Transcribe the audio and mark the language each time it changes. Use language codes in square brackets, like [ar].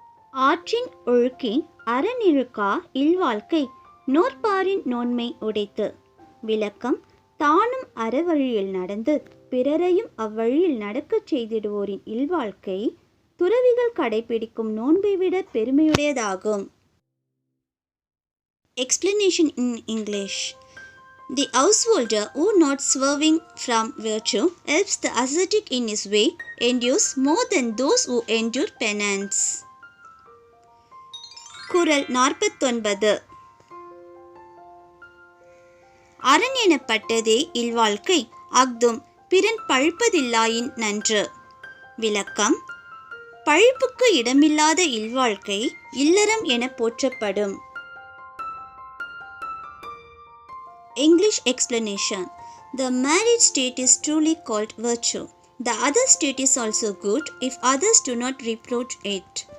[ta] ஆற்றின் ஒழுக்கின் அறநிழுக்கா இல்வாழ்க்கை நோற்பாரின் நோன்மை உடைத்து. விளக்கம். தானும் அறவழியில் நடந்து பிறரையும் அவ்வழியில் நடக்கச் செய்திடுவோரின் இல்வாழ்க்கை துறவிகள் கடைபிடிக்கும் நோன்பை விட பெருமையுடையதாகும். [en] Explanation in English. The householder who not swerving from virtue helps the ascetic in his way endures more than those who endure penance. [ta] குறள் 49. அரண் எனப்பட்டதே இல்வாழ்க்கை அஃதும் பிறன் பழிப்பதில்லாயின் நன்று. விளக்கம்: பழிப்புக்கு இடமில்லாத இல்வாழ்க்கை இல்லறம் என போற்றப்படும். [en] English explanation. The married state is truly called virtue. The other state is also good if others do not reproach it.